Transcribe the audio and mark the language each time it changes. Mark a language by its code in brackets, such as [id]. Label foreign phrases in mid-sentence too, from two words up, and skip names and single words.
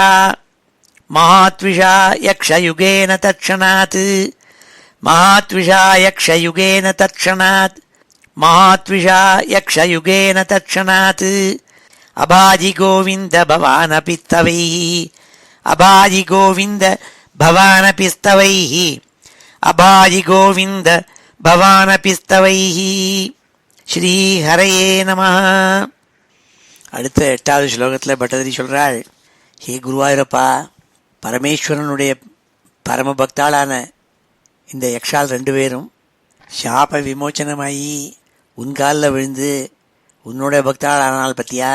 [sa] महात्विषा यक्षयुगेन तत्क्षणात्, महात्विषा यक्षयुगेन तत्क्षणात्, महात्विषा यक्षयुगेन तत्क्षणात्. अभाजि गोविन्द भवानपि स्तवैः, अभाजि गोविन्द भवानपि स्तवैः, अभाजि गोविन्द भवानपि स्तवैः. श्री हरये नमः. [ta] அடுத்த 8வது ஸ்லோகத்தில் பட்டதிரி சொல்கிறாள், ஹே குருவாயூரப்பா, பரமேஸ்வரனுடைய பரமபக்தாளான இந்த யக்ஷால் 2 பேரும் சாப விமோச்சனமாகி உன் காலில் விழுந்து உன்னுடைய பக்தாளானால் பற்றியா?